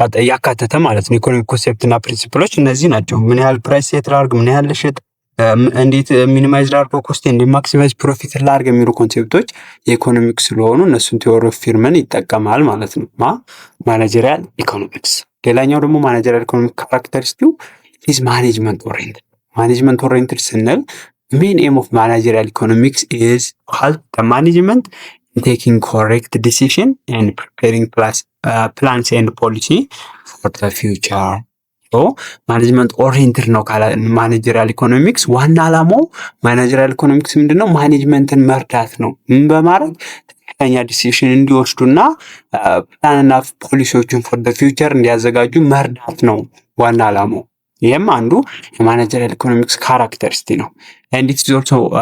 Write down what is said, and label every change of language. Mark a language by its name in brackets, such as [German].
[Amharic] ያካተተ ማለት ነው። ኢኮኖሚክ ኮንሴፕት እና ፕሪንሲፕሎች እነዚህ ናቸው። ምን ያህል ፕራይስ ሴት ላድርግ፣ ምን ያህል ልሽጥ፣ እንዴት ሚኒማይዝ ላድርገው ኮስት፣ እንዴት ማክሲማይዝ ፕሮፊት ላድርግ የሚሉ ኮንሴፕቶች የኢኮኖሚክስ ስለሆኑ እነሱን [English] ቲዮሪ ኦፍ ፊርምን [Amharic] ይጠቀማል ማለት ነው ማኔጀሪያል ኢኮኖሚክስ። ሌላኛው ደግሞ [English] ማኔጀሪያል ኢኮኖሚክ ካራክተሪስቲው ኢዝ ማኔጅመንት ኦሪየንትድ። [Amharic] ማኔጅመንት ኦሪየንትድ ስንል [English] main aim of managerial economics is to help the management in taking correct decision and preparing plans and policy for the future. [Amharic] ማኔጅመንት ኦሪየንትድ ነው ካለ ማኔጀሪያል ኢኮኖሚክስ ዋና ዓላማው ማኔጀሪያል ኢኮኖሚክስ ምንድነው? ማኔጅመንትን መርዳት ነው። ምን በማድረግ ትክክለኛ ዲሲሽን እንዲወስዱና ፕላንና ፖሊሲዎችን [English] ፎር ዘ ፊውቸር [Amharic] እንዲያዘጋጁ መርዳት ነው ዋና ዓላማው። ይህም አንዱ የማኔጀሪያል ኢኮኖሚክስ ካራክተሪስቲ ነው። [English] ኤንድ ኢትስ ኦልሶ